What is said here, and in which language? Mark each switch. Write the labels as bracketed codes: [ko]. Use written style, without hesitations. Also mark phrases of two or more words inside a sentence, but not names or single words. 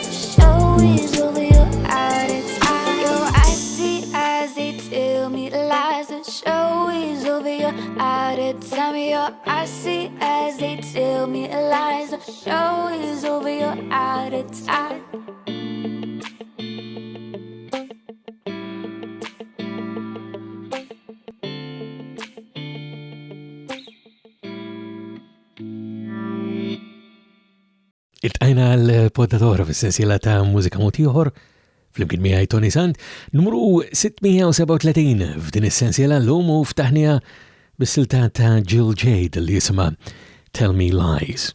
[en] The show is over, you're out of time. Yo, I see eyes, they tell me lies. The show is over, you're out of time. Yo, I see eyes, they tell me lies. The show is over, you're out of time. [mt] Il-tajna l-poddatora fis-sensiela ta' Mużika Mod Ieħor fl-imkien miegħi Toni Sant, numru 637 f'din is-sensiela l-lum u ftaħnija bis-silta ta' Jill Jade li jisimha Tell Me Lies.